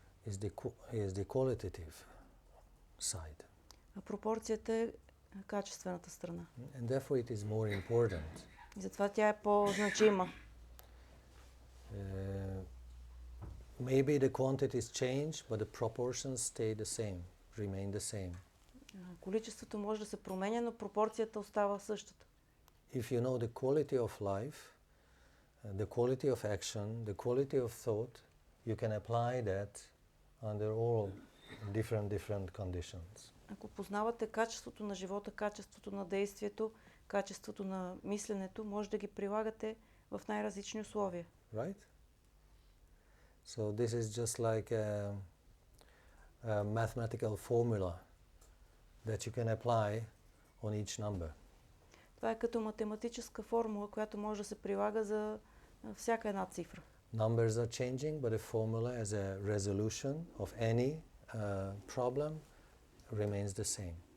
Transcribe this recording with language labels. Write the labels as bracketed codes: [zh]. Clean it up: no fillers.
[en] is the qualitative side. [bg] А пропорцията е качествената страна. [en] And therefore it is more important. [bg] И затова тя е по-значима. [en] Maybe the quantities change, but the proportions stay the same, remain the same. [bg] Количеството може да се променя, но пропорцията остава същата. [en] If you know the quality of life, the quality of action, the quality of thought, you can apply that under all different conditions. [bg] Ако познавате качеството на живота, качеството на действието, качеството на мисленето, може да ги прилагате в най-различни условия. [en] Right? So this is just like a mathematical formula that you can apply on each number. [bg] Това е като математическа формула, която може да се прилага за всяка една цифра. [en] Numbers are changing, but the formula as a resolution of any problem remains the same.